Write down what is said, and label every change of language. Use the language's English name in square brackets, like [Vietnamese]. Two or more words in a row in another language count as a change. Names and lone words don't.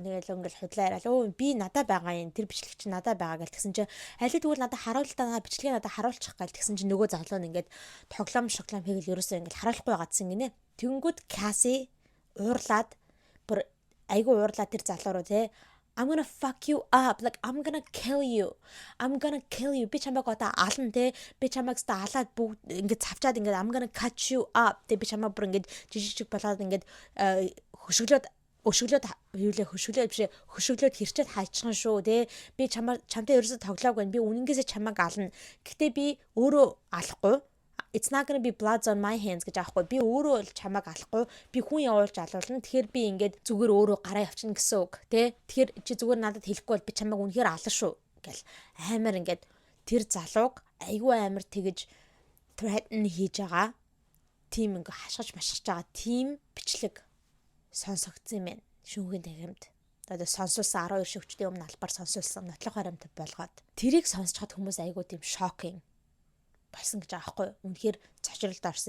[Mongolian] Тэгэл ингээл худлаа яриад өө би надад байгаа юм. Тэр бичлэг чи надад байгаа гэл тэгсэн чинь аль тэгвэл надад харуултаа бичлэгийг надад харуулчих гал тэгсэн чинь нөгөө залуу нь ингээд тоглоом шоглоом хийгээл ерөөсөө ингээл харуулахгүй байгаадсан гинэ. Тэгэнгүүт Cassie уурлаад бүр айгу уурлаад тэр залуу руу те [English] I'm gonna fuck you up like I'm gonna kill you [Mongolian] би чамайг одоо ална те би чамайг та алаад бүгд ингээд цавчаад ингээд [English] I'm gonna cut you up [Mongolian] те би чамайг бүр ингээд жижиг болоод ингээд хөшөглөөд хэрчээд хайчихсан шүү те би чамтай ерөөсө тоглоагүй би үнэнгээсээ чамайг ална гэхдээ би өөрөө алахгүй [English] it's not gonna be blood on my hands [Mongolian] гэж аахгүй би өөрөө л чамайг алахгүй би хүн явуулж алуулна тэгэхээр би ингээд зүгээр өөрөө гараа явчихна гэсэн үг тий тэгэхээр чи зүгээр надад хэлэхгүй бол би чамайг үнэхээр ална шүү гэл амар ингээд тэр залууг айгүй амар тэгэж threaten хийж байгаа тийм ингээ хашгиж машгиж байгаа тийм бичлэг сонсогдсон юм байна шүүхийн тархимд одоо сонсуулсан 12 шүүгчдийн өмнө албаар сонсуулсан нотлох баримт болгоод тэрийг сонсчод хүмүүс айгүй тийм шокинг болсон гэж аахгүй үнэхээр цочролд орсон.